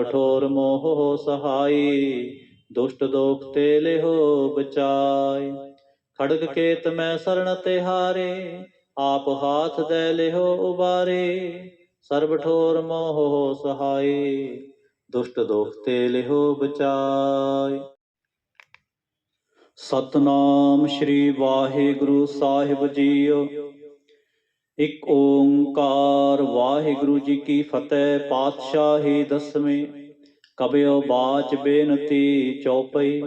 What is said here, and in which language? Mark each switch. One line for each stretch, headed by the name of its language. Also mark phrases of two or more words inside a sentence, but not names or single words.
Braj: सर्ब ठोर मोह सहाई, दुष्ट दोख ते लेहो बचाय। खड़ग केत मैं शरण तिहारे, आप हाथ दे लेहो उबारे। सर्ब ठोर मोह सहाय, दुष्ट दोख ते लेहो बचाय।
Punjabi: ਸਤਿਨਾਮ ਸ੍ਰੀ ਵਾਹਿਗੁਰੂ ਸਾਹਿਬ ਜੀਓ। ਇੱਕ ਓੰਕਾਰ ਵਾਹਿਗੁਰੂ ਜੀ ਕੀ ਫਤਿਹ। ਪਾਤਸ਼ਾਹੀ ਦਸਵੇਂ ਕਬਿਓ ਬਾਚ ਬੇਨਤੀ ਚੌਪਈ।